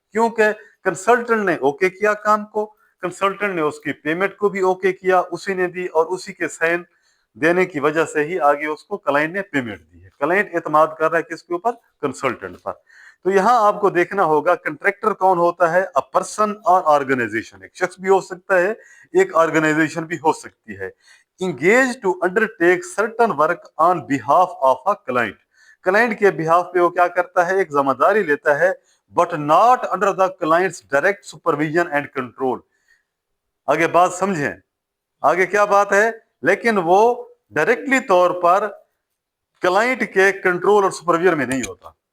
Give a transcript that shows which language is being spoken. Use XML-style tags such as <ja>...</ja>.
<ur>کیونکہ کنسلٹنٹ نے اوکے کیا کام کو, کنسلٹنٹ نے اس کی پیمنٹ کو بھی اوکے کیا, اسی نے دی, اور اسی کے سائن دینے کی وجہ سے ہی آگے اس کو کلائنٹ نے پیمنٹ دی ہے. کلائنٹ اعتماد کر رہا ہے کس کے اوپر؟ کنسلٹنٹ پر. تو یہاں آپ کو دیکھنا ہوگا کنٹریکٹر کون ہوتا ہے؟</ur> <en>A person or organization.</en> <ur>ایک شخص بھی ہو سکتا ہے, ایک آرگنائزیشن بھی ہو سکتی ہے.</ur> <en>engage to undertake certain work on behalf of a client.</en> <ur>Client کے بیہاف پہ وہ کیا کرتا ہے؟ ایک ذمہ داری لیتا ہے,</ur> <en>but not under the client's direct supervision and control.</en> <ur>آگے بات سمجھیں, آگے کیا بات ہے؟ لیکن وہ ڈائریکٹلی طور پر کلائنٹ کے کنٹرول اور سپرویژن میں نہیں ہوتا.</ur>